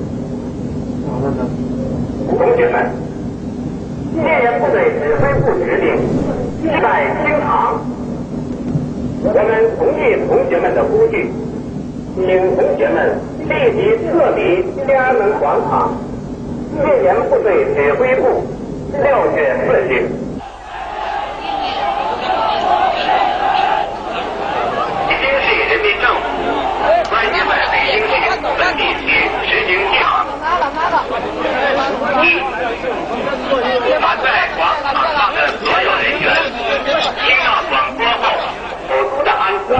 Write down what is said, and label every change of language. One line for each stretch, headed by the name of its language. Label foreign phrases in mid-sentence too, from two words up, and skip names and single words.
Chinese: 同學們，戒嚴部隊指揮部決定現在清場，我們同意同學們的呼籲，請同學們立即撤離天安門廣場，戒嚴部隊指揮部6月4 日。凡在广场上的所有人员，听到广播后守住的安全。